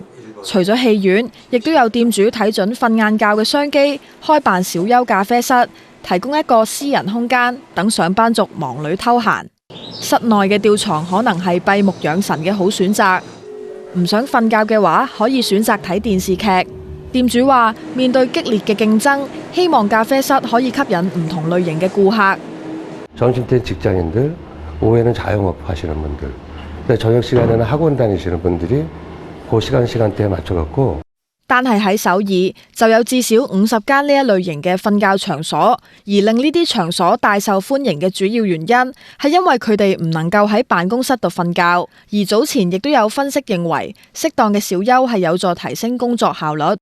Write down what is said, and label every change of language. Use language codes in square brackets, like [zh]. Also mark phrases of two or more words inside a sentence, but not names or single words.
[yue] 除咗戲院，亦都有店主睇準瞓晏覺嘅商機，開辦小休咖啡室，提供一個私人空間，等上班族忙裏偷閒。室內嘅吊床可能係閉目養神嘅好選擇。唔想瞓覺嘅話，可以選擇睇電視劇。店主話，面對激烈嘅競爭，希望咖啡室可以吸引唔同類型嘅顧客。 [ko] 점심때 직장인들, 오후에는 자영업 하시는 분들, 근데 저녁 시간에는 학원 다니시는 분들이 그 시간대에 맞춰갖고 [yue] 但係喺首爾就有至少50間呢一類型嘅瞓覺場所，而令呢啲場所大受歡迎嘅主要原因係因為佢哋唔能夠喺辦公室度瞓覺，而早前亦都有分析認為，適當嘅小休係有助提升工作效率。